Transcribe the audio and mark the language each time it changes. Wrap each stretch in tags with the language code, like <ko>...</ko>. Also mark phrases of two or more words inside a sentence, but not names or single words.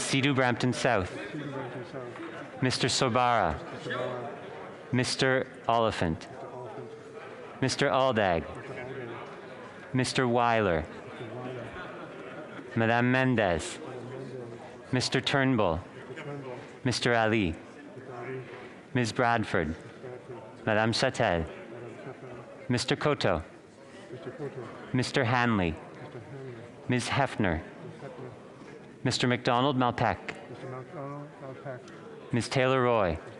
<en>Sidhu Brampton South, Mr. Sobara, Mr. Oliphant, Mr. Aldag, Mr. Weiler, Madame Mendez, Mr. Turnbull, Mr. Ali, Ms. Bradford, Madame Chatel, Mr. Koto, Mr. Hanley, Ms. Hefner, Mr. MacDonald Malpeck, Ms. Taylor-Roy,</en>